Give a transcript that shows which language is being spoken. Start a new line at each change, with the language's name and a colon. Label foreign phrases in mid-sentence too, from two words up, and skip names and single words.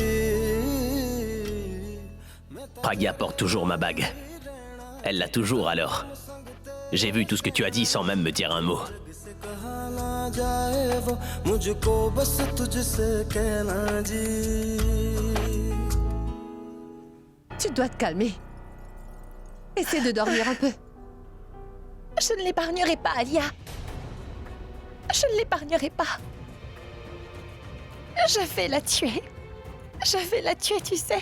French: Pragya porte toujours ma bague. Elle l'a toujours alors. J'ai vu tout ce que tu as dit sans même me dire un mot.
Hindi: कहा ना जाए वो मुझको बस तुझसे कहना जी
French: Tu dois te calmer. Essaie de dormir un peu. Je ne l'épargnerai pas, Alia. Je ne l'épargnerai pas. Je vais la tuer. Je vais la tuer, tu sais.